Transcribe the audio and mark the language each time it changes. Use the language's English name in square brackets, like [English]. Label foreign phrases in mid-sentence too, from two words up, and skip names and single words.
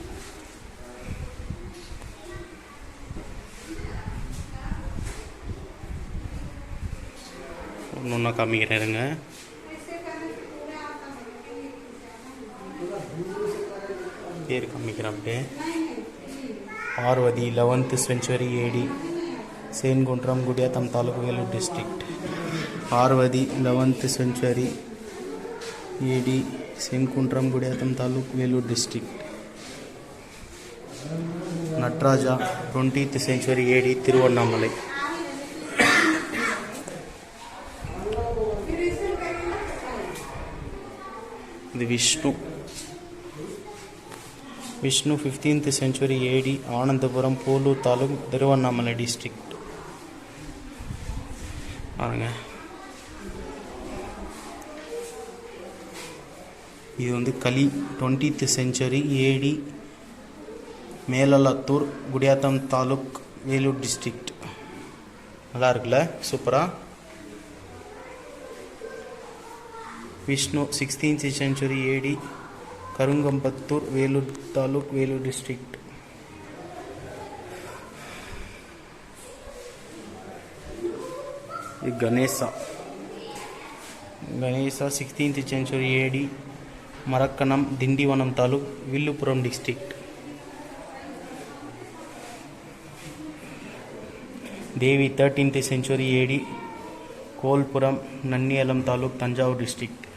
[Tamil] ஒன்று காமிக்கிறேருங்க. பேர் காமிக்கிறேன் அப்படியே. [English] பார்வதி 11th century AD, Senguntram Gudiyattam taluk Vellore district. पार्वती 11th century AD, Senguntram Gudiyattam taluk Vellore district. नटराजा 20th century AD, तिरुवन्नामलै. विष्णु 15th century AD, Anandapuram Polur taluk Tiruvannamalai district. [Tamil] பாருங்க, இது வந்து களி [English] 20th century AD, Melalathur, Gudiyattam taluk, Vellore district. [Tamil] நல்லா இருக்குல்ல, சூப்பரா. [English] விஷ்ணு 16th century AD, Karungambathur, Vellore taluk, Vellore district. गणेशा 16th century AD, Marakkanam, Tindivanam taluk, Villupuram district. देवी 13th century AD, Kolapuram, Nanniyalam taluk, Thanjavur district.